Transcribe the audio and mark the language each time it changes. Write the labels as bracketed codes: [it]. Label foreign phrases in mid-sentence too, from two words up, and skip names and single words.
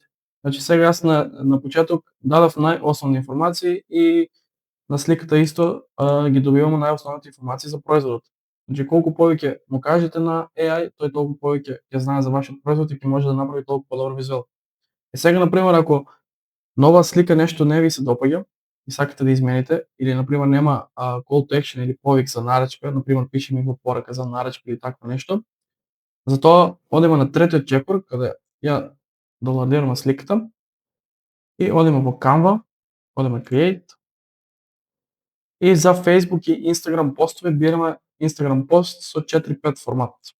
[mk] Значи сега јас на почеток дадав најосновни информации и на сликата исто ги добиваме најосновните информации за производот. Значи колку повеќе му кажете на AI, тој толку повеќе ќе знае за вашиот производ и ќе може да направи толку подобар визуел. Сега например ако на оваа слика нешто не ви се допаѓа и сакате да измените, или например нема [en] call to action [mk] или повик за нарачка, например пише ми во порака за нарачка или такво нешто, затоа одиме на третиот чекор каде ја доwnloadираме сликата и одиме во Canva, одиме Create и за Facebook и Instagram постови бираме Instagram пост со 4:5 формат.